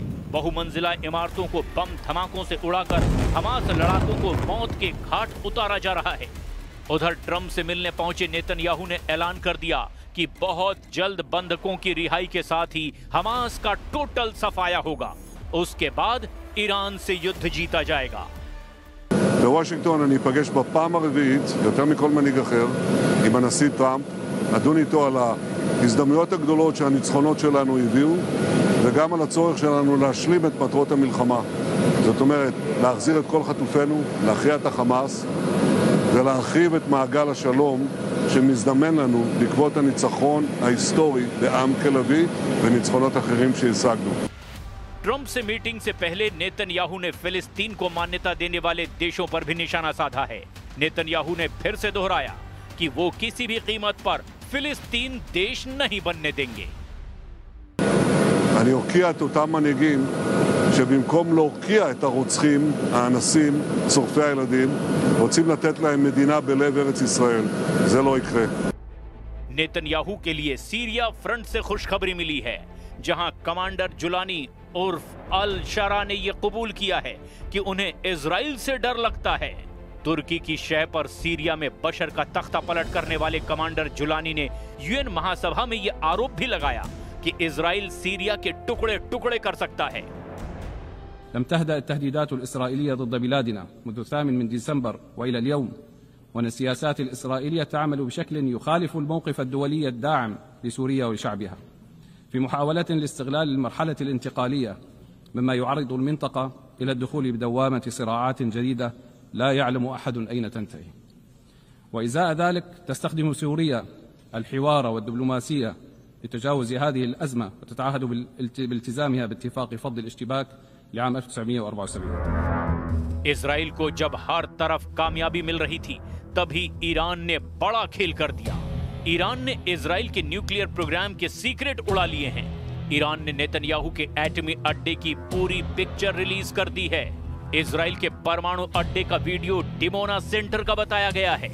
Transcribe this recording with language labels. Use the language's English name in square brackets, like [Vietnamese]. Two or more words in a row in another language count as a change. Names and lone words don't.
[Hindi] बहुमंजिला इमारतों को बम धमाकों से उड़ाकर हमास लड़ाकों को मौत के घाट उतारा जा रहा है। उधर ट्रंप से मिलने पहुंचे नेतन्याहू ने ऐलान कर दिया कि बहुत जल्द बंधकों की रिहाई के साथ ही हमास का टोटल सफाया होगा। उसके बाद ईरान से युद्ध जीता जाएगा। [Hebrew] בוושינגטון אני אפגש בפעם הרביעית, יותר מכל מנהיג אחר, עם הנשיא טראמפ, נדון איתו על ההזדמנויות הגדולות שהניצחונות שלנו הביאו, וגם על הצורך שלנו להשלים את מטרות המלחמה. זאת אומרת, להחזיר את כל חטופינו, להכריע את החמאס, ולהרחיב את מעגל השלום שמזדמן לנו בעקבות הניצחון ההיסטורי בעם כלבי וניצחונות אחרים שהשגנו. [Hindi] ट्रंप से मीटिंग से पहले नेतन्याहू ने फिलिस्तीन को मान्यता देने वाले देशों पर भी निशाना साधा है। नेतन्याहू ने फिर से दोहराया कि वो किसी भी कीमत पर फिलिस्तीन देश नहीं बनने देंगे। [Hebrew] אני אוקיע את אותם מנהיגים שבמקום להוקיע את הרוצחים, האנסים, שורפי הילדים, רוצים לתת להם מדינה בלב ארץ ישראל. זה לא יקרה. [Hindi] नेतन्याहू के लिए सीरिया फ्रंट से खुशखबरी मिली है, जहां कमांडर जुलानी उर्फ अल शरा ने यह कबूल किया है कि उन्हें इजराइल से डर लगता है। तुर्की की शह पर सीरिया में बशर का तख्ता पलट करने वाले कमांडर जुलानी ने यूएन महासभा में यह आरोप भी लगाया कि इजराइल सीरिया के टुकड़े टुकड़े कर सकता है। [Arabic] لم تهدأ التهديدات الإسرائيلية ضد بلادنا منذ 8 ديسمبر وإلى اليوم، وأن السياسات الإسرائيلية تعمل بشكل يخالف الموقف الدولي الداعم لسوريا وشعبها في محاولة لاستغلال المرحلة الانتقالية مما يعرض المنطقة إلى الدخول بدوامة صراعات جديدة لا يعلم أحد أين تنتهي. وإزاء ذلك تستخدم سوريا الحوار والدبلوماسية لتجاوز هذه الأزمة وتتعهد بالتزامها باتفاق فض الاشتباك لعام 1974। [Hindi] इजराइल को जब हर तरफ कामयाबी मिल रही थी तभी ईरान ने बड़ा खेल कर दिया। ईरान ने इजराइल के [English] nuclear program [Hindi] के सीक्रेट उड़ा लिए हैं। ईरान ने नेतन्याहू के एटमी अड्डे की पूरी [English] picture release [Hindi] कर दी है। इजराइल के परमाणु अड्डे का वीडियो डिमोना सेंटर का बताया गया है।